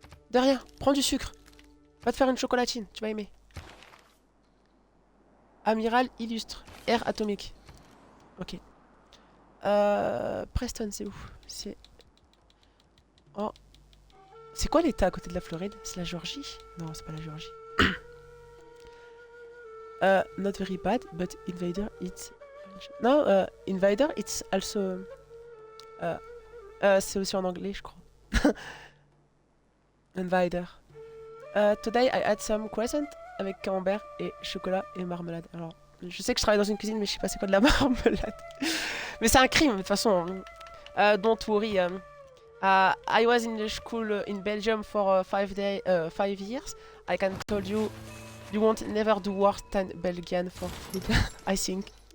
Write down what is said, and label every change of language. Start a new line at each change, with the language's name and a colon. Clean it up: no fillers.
French: De rien, prends du sucre. Va te faire une chocolatine, tu vas aimer. Amiral illustre. Air atomique. Ok. Preston, c'est où? C'est... Oh. C'est quoi l'état à côté de la Floride? C'est la Géorgie? Non, c'est pas la Géorgie.
English: Not very bad, but Invader, it's... No, Invader, it's also...
French: c'est aussi en anglais, je crois.
English: Invader. Today, I had some croissant
French: avec camembert et chocolat et marmelade. Alors, je sais que je travaille dans une cuisine, mais je sais pas c'est quoi de la marmelade. Mais c'est un crime, de toute façon.
English: Don't worry. I was in the school in Belgium for 5 years. I can tell you, you won't never do worse than Belgian for food, I think.